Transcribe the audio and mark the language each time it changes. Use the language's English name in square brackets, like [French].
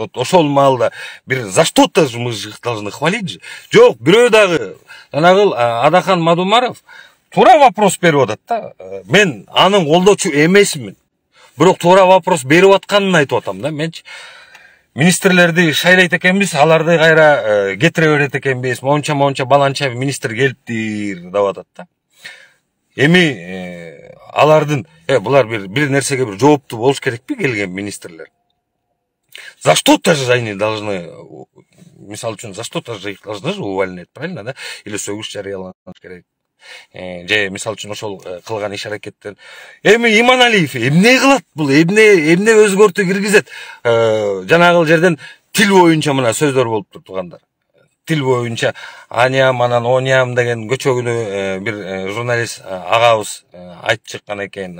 [Russian] Вот [Kyrgyz] ошол маалда бир [Russian] за что-то мы же должны хвалить же. [Kyrgyz] Жок, бирөө дагы жанагыл Адахан Мадумаров туура вопрос берип атат да. Мен анын колдоочу эмесмин. Бирок туура вопрос берип атканын айтып атам да. Менчи министрлерди шайлайт экенбиз, аларды кайра кетире берет экенбиз. Монча баланча министр келиптир деп атат да. Эми алардын булар бир нерсеге бир жооптуу болуш керекпи келген министрлер? [Russian] За что-то же они должны, [Kyrgyz] мисалы үчүн, [Russian] за что-то же их должны же увольнять, правильно, да? [Kyrgyz] Или сөгүш жарыяланыш керек. Же мисалы үчүн ошол кылган иш аракеттен. Эми Иманалиев эмне кылат бул? Эмне өзгөртүү киргизет? Жанагыл жерден тил боюнча мына сөздөр болуп тургандар. Тил боюнча аниям анан ониям деген көчөгүнү бир журналист агабыз айтып чыккан экен.